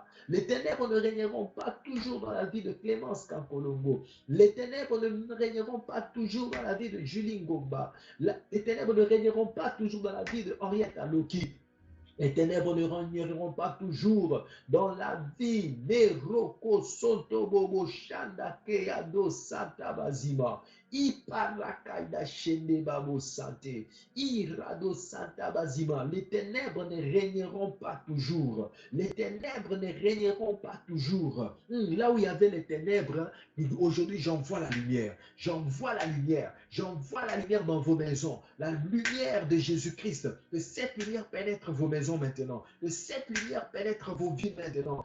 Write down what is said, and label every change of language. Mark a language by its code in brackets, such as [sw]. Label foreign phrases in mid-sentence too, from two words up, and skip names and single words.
[fr] Les ténèbres ne régneront pas toujours dans la vie de Clémence Kankolongo. Les ténèbres ne régneront pas toujours dans la vie de Julie Ngomba. Les ténèbres ne régneront pas toujours dans la vie de Henriette Aloki. Les ténèbres ne régneront pas toujours dans la vie de Roko Sotobobo Shandake Ado Santa Bazima. Iparakaida Shende Babo Sante. Irado Santa Bazima. Les ténèbres ne régneront pas toujours. Les ténèbres ne régneront pas toujours. Là où il y avait les ténèbres, aujourd'hui j'envoie la lumière. J'envoie la lumière. J'envoie la lumière dans vos maisons. La lumière de Jésus-Christ. Que cette lumière pénètre vos maisons maintenant. Que cette lumière pénètre vos vies maintenant.